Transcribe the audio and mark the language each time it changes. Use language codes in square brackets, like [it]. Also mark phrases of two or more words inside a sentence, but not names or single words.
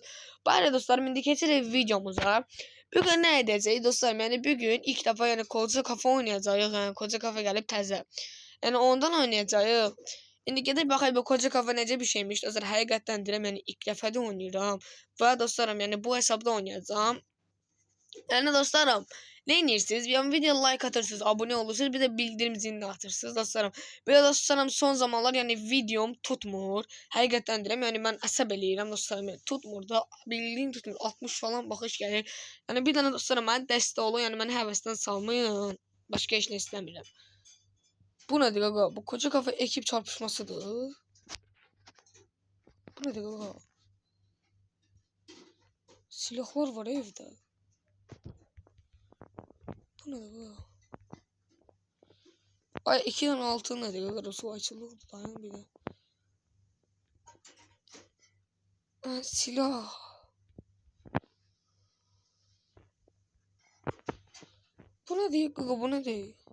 [az] Bəli dostlarım, indi keçirik videomuza. Bugün nə edəcəyik dostlarım? Yəni bugün ilk dəfə yəni Koca Kafa oynayacağıq. Yəni Koca Kafa gəlib təzə. Yəni ondan oynayacağıq. İndi gedib baxaq bu Koca Kafa necə bir şeymiş. Dostlar, həqiqətən deyirəm, yəni ilk dəfə də oynayıram. Və dostlarım, yəni bu hesabda oynayacağam. [tr] Yani dostlarım, ne inirsiniz? Bir video like atırsınız, abone olursunuz, bir de bildirim zilini atırsınız dostlarım. Bir de dostlarım son zamanlar yani videom tutmur. [az] Həqiqətən deyirəm, yani ben əsəb eləyirəm dostlarım. Yani tutmur da, bildiğin tutmur. 60 falan baxış gəlir. Yani bir dənə dostlarım mənə dəstək olun, yani məni həvəsdən salmayın. Başka heç nə istəmirəm. Bu nədir qaqa? Bu Koca Kafa ekip çarpışmasıdır. Bu nədir qaqa? Silahlar var evdə. [tr] Bu ne bu? Ay 2 tane altın ne diyor? Su açıldı. Dayan bir de. Silah. Bu ne diyor gaga? Bu ne diyor?